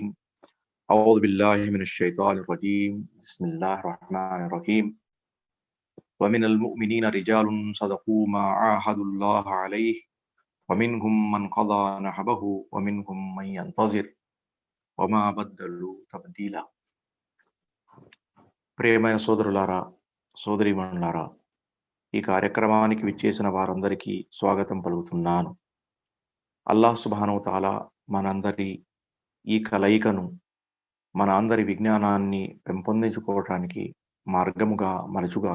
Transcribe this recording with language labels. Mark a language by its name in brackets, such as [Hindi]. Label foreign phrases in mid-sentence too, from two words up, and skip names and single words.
[Arabic] أعوذ بالله من الشيطان الرجيم. بسم الله الرحمن الرحيم. ومن المؤمنين رجال صدقوا ما عاهدوا الله عليه ومنهم من قضى نحبه ومنهم من ينتظر وما بدلوا تبديلا. [Telugu] ప్రియమైన సోదరులారా, సోదరీమణులారా, ఈ కార్యక్రమానికి విచ్చేసిన వారందరికీ స్వాగతం పలుకుతున్నాను. [Arabic] الله سبحانه تعالى [Telugu] మనందరి ఈ కలయికను, మన అందరి విజ్ఞానాన్ని పెంపొందించుకోవటానికి మార్గముగా మలచుగాక.